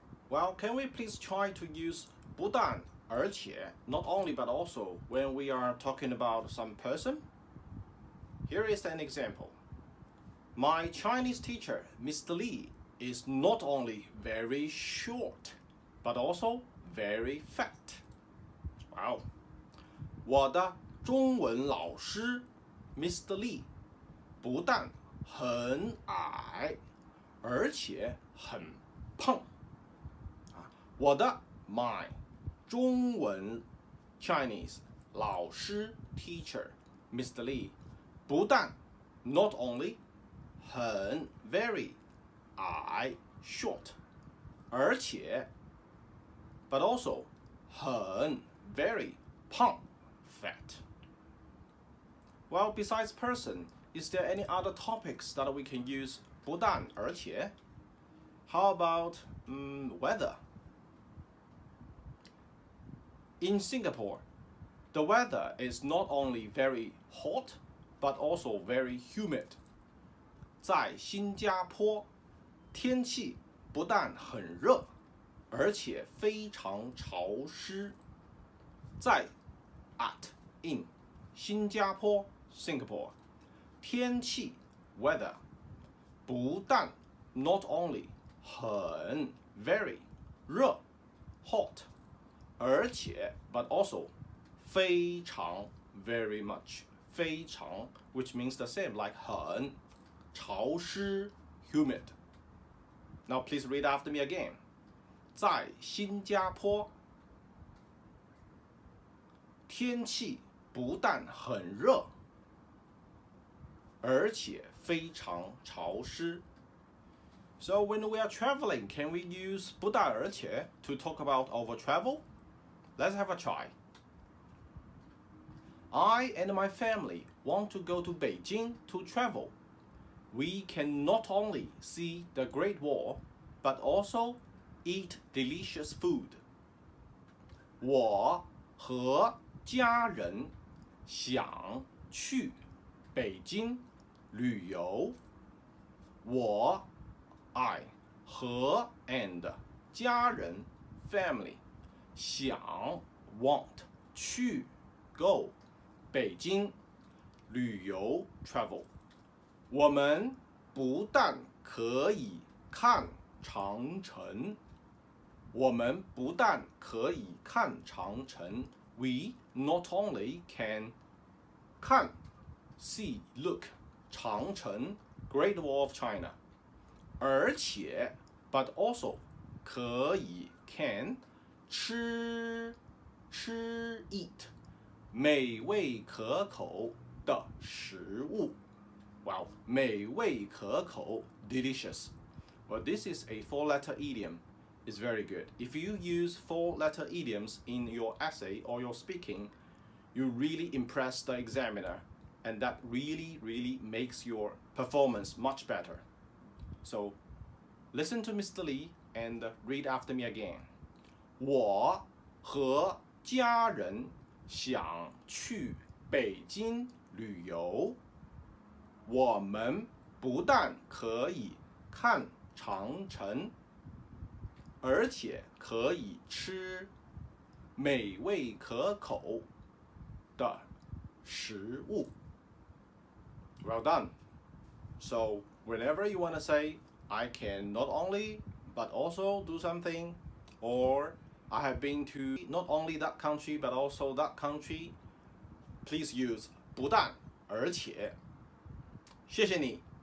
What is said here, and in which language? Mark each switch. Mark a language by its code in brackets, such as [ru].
[en] Well, can we please try to use 不但而且 not only but also when we are talking about some person? Here is an example. My Chinese teacher, Mr.Li, is not only very short, but also very fat. Wow. [zh] 我的中文老师 Mr.Li 不但很矮，而且很胖。 [en] 我的 my 中文 Chinese 老师 teacher Mr.Li 不但 not only 很 very 矮 short 而且 but also 很 very 胖 fat. Well, besides person, is there any other topics that we can use 不但而且? How about weather? In Singapore, the weather is not only very hot, but also very humid. [zh] 在新加坡，天气不但很热，而且非常潮湿。 [en] 在 in 新加坡 Singapore， 天气 weather 不但 not only 很 very 热 hot。而且 but also 非常 very much 非常 which means the same like 很潮湿 humid. Now please read after me again. [zh] 在新加坡，天气不但很热，而且非常潮湿。 [en] So when we are traveling, can we use 不但而且 to talk about our travel? Let's have a try. I and my family want to go to Beijing to travel. We can not only see the Great Wall, but also eat delicious food. [zh] 我和家人想去北京旅游。我 I 和 and 家人 family 想 want 去 go 北京旅游 travel。我们不但可以看长城，我们不但可以看长城 [en] we not only can [zh] 看 see look 长城 [en] Great Wall of China， [zh] 而且 [en] but also [zh] 可以 can 吃 eat 美味可口的食物。 [en] Wow, 美味可口 delicious. Well, this is a 4-letter idiom. It's very good. If you use 4-letter idioms in your essay or your speaking, you really impress the examiner, and that really makes your performance much better. So, listen to Mr. Li and read after me again. [zh] 我和家人想去北京旅游。我们不但可以看长城，而且可以吃美味可口的食物。 [en] Well done. So whenever you want to say, I can not only but also do something, or I have been to not only that country but also that country, please use 不但而且。 [zh] 谢谢你。